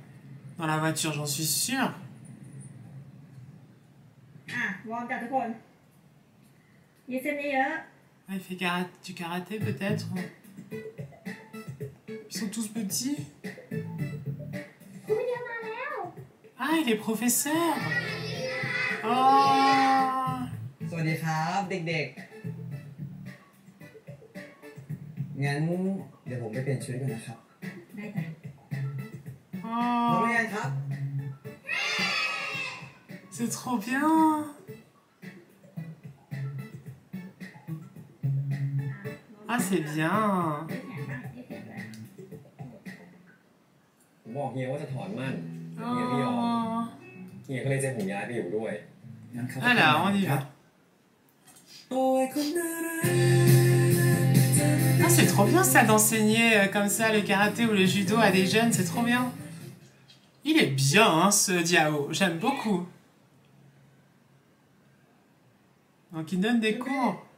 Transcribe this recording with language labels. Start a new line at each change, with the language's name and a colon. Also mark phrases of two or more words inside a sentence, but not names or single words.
French: Dans la voiture, j'en suis sûre. Ah, il fait du karaté peut-être. Ils sont tous petits. Ah, il est professeur. Oh.
Thai: สวัสดีครับเด็กๆงั้นเดี๋ยวผมไปเปลี่ยนชุดกันนะครับ ได้จ้ะพร้อมหรือยังครับ
French: C'est trop bien. Ah, c'est bien.
Thai: ผมบอกเฮียว่าจะถอนมั่นเฮียไม่ยอมเฮียก็เลยจะผมย้ายไปอยู่ด้วย
French: Alors, on y va. Ah, c'est trop bien ça d'enseigner comme ça le karaté ou le judo à des jeunes, c'est trop bien. Il est bien hein, ce Diao, j'aime beaucoup. Donc il donne des cours.